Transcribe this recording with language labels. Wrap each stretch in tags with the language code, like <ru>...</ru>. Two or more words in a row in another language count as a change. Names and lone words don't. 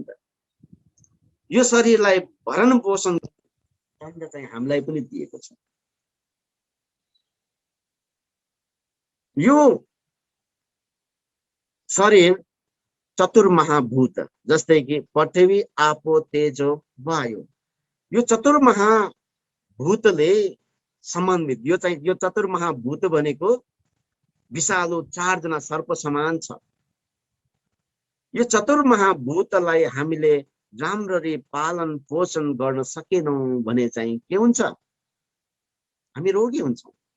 <ne>यो शरीरलाई भरण पोषण दण्ड चाहिँ हामीलाई पनि दिएको छ। यो शरीर चतुर्महाभूत, जस्तै कि पृथ्वी,</ne> <pi>आपो, तेजो,</pi> <ne>वायु, यो चतुर्महाभूतले समन्वित। यो चतुर्महाभूत भनेको विशालो 4 जना सर्प समान छ। यो चतुर्महाभूतलाई हामीले राम्ररी पालन पोषण गर्न सकेनौं भने चाहिँ के हुन्छ? हामी रोगी हुन्छौं।</ne>